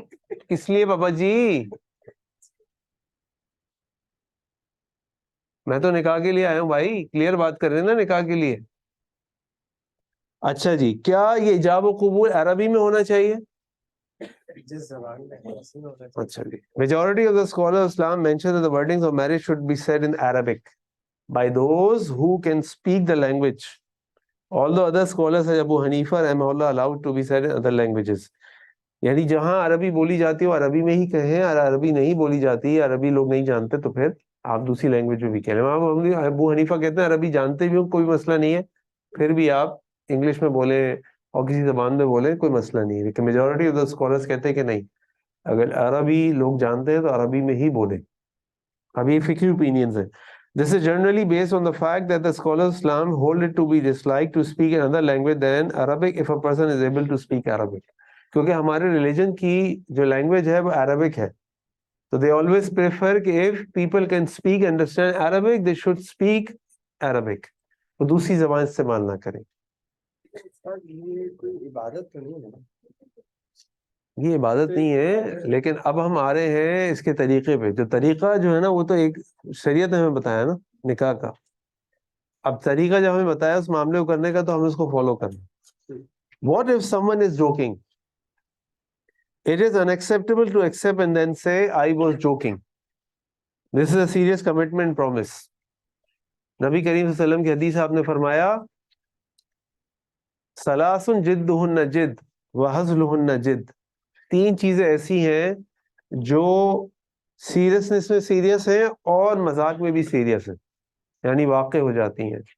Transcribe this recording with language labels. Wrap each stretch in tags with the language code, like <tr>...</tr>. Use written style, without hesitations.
<ur>کس لیے پاپا جی؟ میں تو نکاح کے لیے آیا ہوں بھائی, کلیئر بات کر رہے ہیں نا نکاح کے لیے. اچھا جی, کیا یہ ایجاب و قبول عربی میں ہونا چاہیے؟ جس زبان میں ہے اسی میں ہونا چاہیے. اچھا جی.</ur> <en>Majority of the scholars of Islam mention that the wordings of marriage should be said in Arabic by those who can speak the language. Although other scholars like Abu Hanifa rahimahullah allowed to be said in other languages.</en> <ur>یعنی جہاں عربی بولی جاتی ہے وہ عربی میں ہی کہیں, اور عربی نہیں بولی جاتی, عربی لوگ نہیں جانتے تو پھر آپ دوسری لینگویج میں بھی کہہ رہے ہیں. ابو حنیفہ کہتے ہیں عربی جانتے بھی ہو کوئی مسئلہ نہیں ہے, پھر بھی آپ انگلش میں بولیں اور کسی زبان میں بولیں کوئی مسئلہ نہیں ہے. لیکن میجورٹی آف دا اسکالرس کہتے ہیں کہ نہیں, اگر عربی لوگ جانتے ہیں تو عربی میں ہی بولیں. اب یہ فقہی اوپینینز ہیں.</ur> <en>This is generally based on the fact that the scholars of Islam hold it to be disliked to speak another language than Arabic if a person is able to speak Arabic.</en> <ur>کیونکہ ہمارے religion کی جو language ہے وہ Arabic ہے, تو</ur> <en>they always prefer</en> <ur>کہ</ur> <en>if people can speak understand Arabic they should speak Arabic,</en> <ur>وہ دوسری زبان استعمال نہ کریں. یہ کوئی عبادت تو نہیں ہے نا؟ یہ عبادت نہیں ہے, لیکن اب ہم آ رہے ہیں اس کے طریقے پہ. جو طریقہ جو ہے نا وہ تو ایک شریعت نے ہمیں بتایا نا نکاح کا, اب طریقہ جب ہمیں بتایا اس معاملے کو کرنے کا تو ہم اس کو فالو کرنا.</ur> <en>What if someone is joking? It is unacceptable to accept and then say I was joking. This is a serious commitment promise.</en> <ur>نبی کریم صلی اللہ علیہ وسلم کی حدیث آپ نے فرمایا ثلاث جدہن جد وہزلہن جد. تین چیزیں ایسی ہیں جو سیریسنس میں سیریس ہیں اور مذاق میں بھی سیریس ہیں, یعنی واقع ہو جاتی ہیں.</ur>